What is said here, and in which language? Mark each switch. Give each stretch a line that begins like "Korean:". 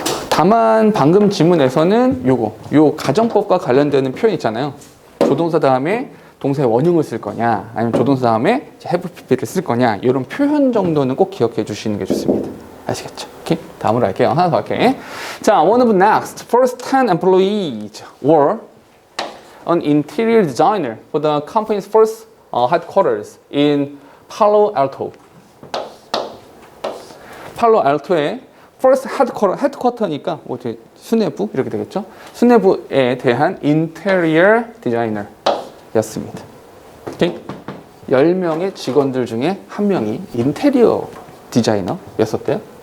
Korean: 다만 방금 질문에서는 요 가정법과 관련되는 표현 있잖아요. 조동사 다음에 동사의 원형을 쓸 거냐 아니면 조동사 다음에 have pp를 쓸 거냐 이런 표현 정도는 꼭 기억해 주시는 게 좋습니다. 아시겠죠? 오케이? 다음으로 할게요. 하나 더 할게요.
English: 자, one of the next first 10 employees were an interior designer for the company's first headquarters in Palo Alto.
Korean: 팔로알토의
English: first headquarter
Korean: 니까 뭐 수뇌부 이렇게 되겠죠. 수뇌부에 대한 interior designer였습니다. 오케이? 10명의 직원들 중에 한 명이 인테리어 디자이너였었대요.